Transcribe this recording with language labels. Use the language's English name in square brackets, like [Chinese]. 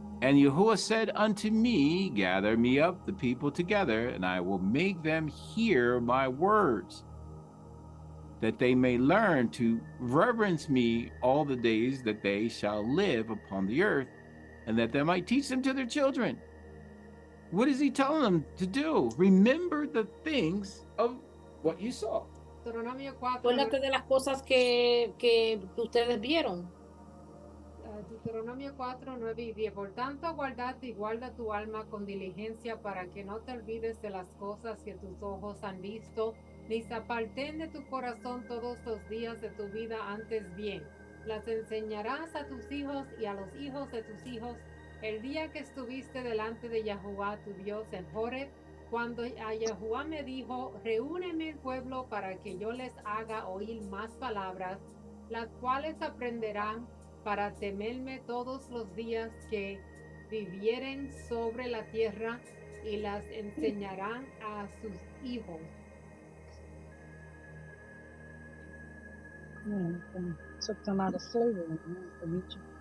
[English] And Yahuwah said unto me, gather me up the people together, and I will make them hear my words, that they may learn to reverence me all the days that they shall live upon the earth, and that they might teach them to their children. What is he telling them to do? Remember the things of what you saw. [Spanish] Deuteronomio 4, Acuérdate de las cosas que ustedes vieron. Deuteronomio 4, 9 y 10. Por tanto, guardate y guarda tu alma con diligencia para que no te olvides de las cosas que tus ojos han visto, ni se aparten de tu corazón todos los días de tu vida, antes bien. Las enseñarás a tus hijos y a los hijos de tus hijos el día que estuviste delante de Yahuwah tu Dios en Horeb, cuando a Yahuwah me dijo, reúneme el pueblo para que yo les haga oír más palabras, las cuales aprenderán para temerme todos los días que vivieren sobre la tierra, y las enseñarán a sus hijos. [English] Yeah, and took them out of slavery from Egypt.